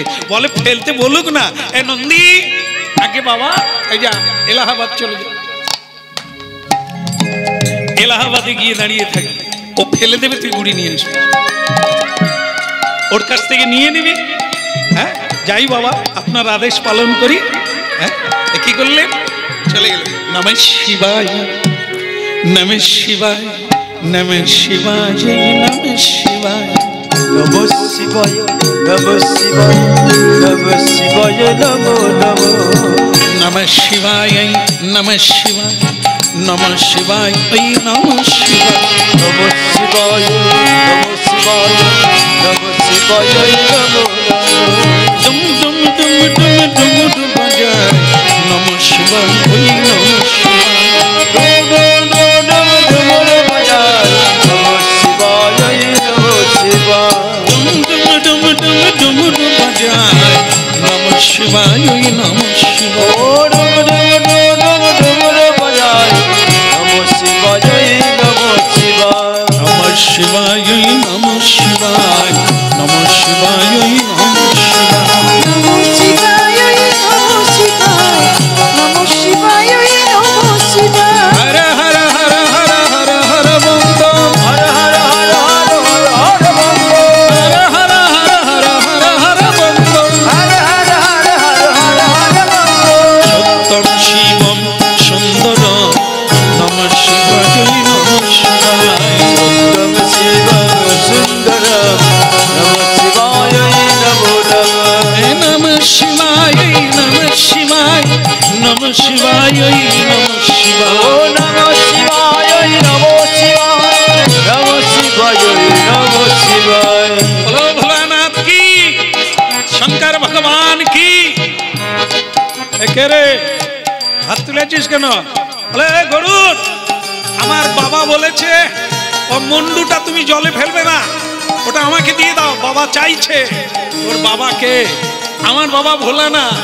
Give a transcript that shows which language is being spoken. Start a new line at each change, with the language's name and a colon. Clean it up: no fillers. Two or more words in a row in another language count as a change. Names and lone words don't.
Bangla: বলে ফেলতে বলুক না। এ নন্দী, আগে বাবা এই যা, এলাহাবাদ চলে যা। এলাহাবাদে গিয়ে দাঁড়িয়ে থাকে। ও ফেলে দেবে, তুই গুড়ি নিয়ে আসবি, ওর কাছ থেকে নিয়ে নিবি। হ্যাঁ যাই বাবা, আপনার আদেশ পালন করি। হ্যাঁ কি করলেন? চলে গেলেন।
Sanskrit: নমঃ শিবায়, নমঃ শিবায়, নমঃ শিবায়, নমঃ শিবায়, নমঃ শিবায়, নমঃ শিবায়, নমঃ শিবায়, নমো নমো। নমঃ শিবায়, নমঃ শিবায়, নমঃ শিবায়, নমঃ শিবায়, নমঃ শিবায়, নমঃ শিবায়, নমঃ শিবায়, নমো নমো।
Bangla: ডুম ডুম ডুম ডুম ডুম ডুম বাজায়।
Sanskrit: নমঃ শিবায়, নমঃ শিবায়,
Bangla: ডুম ডুম ডুম ডুম বাজায়।
Sanskrit: নমঃ শিবায়, নমঃ শিবায়, নমঃ শিবায়, নমঃ শিবায়, নমঃ শিবায়, নমঃ শিবায়। নমঃ শিবায়, নমঃ শিবায়, নমঃ শিবায়, নমঃ শিবায়। হর হর হর হর হর হর বম বম, হর হর হর হর হর হর বম বম, হর হর হর হর হর হর বম বম। হর হর হর হর হর হর বম বম। সত্যম শিবম সুন্দর, নমঃ শিবায়, নমঃ শিবায়, সত্যম শিবম সুন্দরম, নমঃ শিবায় নমো নমঃ। নমঃ শিবায়, নমঃ শিবায়, নমঃ শিবায়, নমঃ শিবায়। ও নমঃ শিবায়, নমঃ শিবায়, নমঃ শিবায়, নমঃ শিবায়।
Hindi: बोलो भोलानाथ की, शंकर भगवान की।
Bangla: কে রে হাত তুলেছিস কেন? বলে গরুর, আমার বাবা বলেছে ও মুন্ডুটা তুমি জলে ফেলবে না, ওটা আমাকে দিয়ে দাও, বাবা চাইছে। ওর বাবাকে? আমার বাবা ভোলা না।